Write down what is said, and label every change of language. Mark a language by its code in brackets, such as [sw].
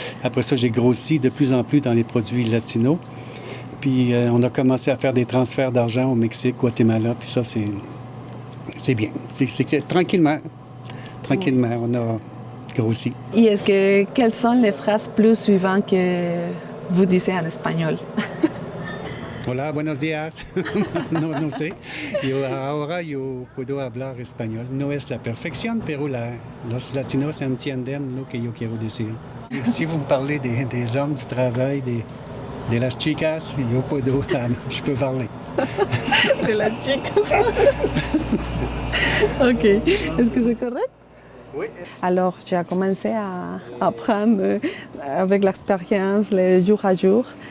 [fr] Après ça, j'ai grossi de plus en plus dans les produits latinos. Puis on a commencé à faire des transferts d'argent au Mexique, Guatemala. Puis ça, c'est bien. C'est que tranquillement, on a grossi. Et est-ce que quelles sont les phrases plus suivantes que vous disiez en espagnol? [es] Hola, buenos días. No sé. Ahora yo puedo hablar español. No es la perfección, pero los latinos entienden lo que yo quiero decir. [fr] Et si vous me parlez des hommes du travail, [es] de las chicas, [fr] je peux parler. [es] De las chicas. OK. [fr] Est-ce que c'est correct? Oui. Alors, j'ai commencé à apprendre avec l'expérience, le jour à jour.